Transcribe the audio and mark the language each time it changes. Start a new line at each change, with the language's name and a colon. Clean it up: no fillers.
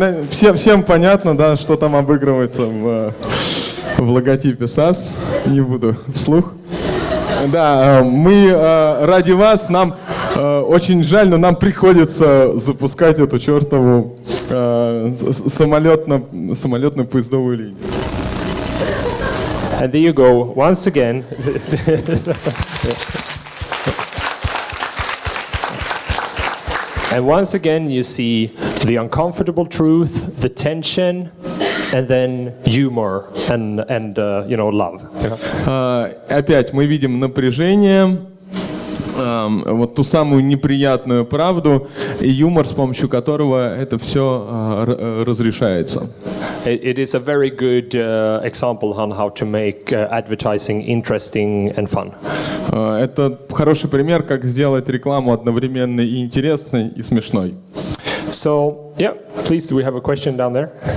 Russian: Всем понятно, да, что там обыгрывается в логотипе САС. Не буду вслух. Да, мы ради вас, нам очень жаль, но нам приходится запускать эту чертову самолетную поездовую линию.
English: And there you go, once again. And once again, you see the uncomfortable truth, the tension, and then humor and love.
Russian: Опять мы видим напряжение, вот ту самую неприятную правду и юмор, с помощью которого это все разрешается.
English: It is a very good example on how to make advertising interesting and fun.
Russian: Это хороший пример, как сделать рекламу одновременно и интересной, и смешной.
English: So, yeah, please, do we have a question down there?